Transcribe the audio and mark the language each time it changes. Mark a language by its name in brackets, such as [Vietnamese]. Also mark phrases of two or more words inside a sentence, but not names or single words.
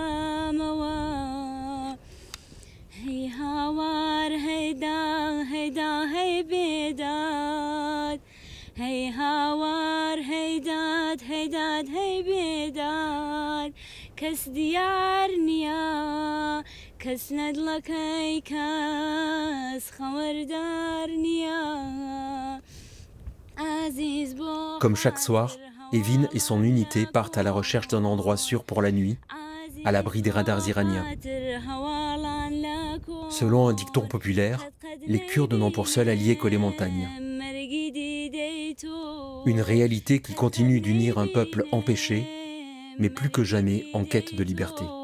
[Northern Luri] زموا هی هوار هیدا هیدا هی بیداد هی هوار هیداد هیداد هی بیداد کس دیار نیا کس ندلکی کس خبردار نیا عزیز با [French] Comme chaque soir, Evin et son unité partent à la recherche d'un endroit sûr pour la nuit, à l'abri des radars iraniens. Selon un dicton populaire, les Kurdes n'ont pour seul allié que les montagnes. Une réalité qui continue d'unir un peuple empêché, mais plus que jamais en quête de liberté.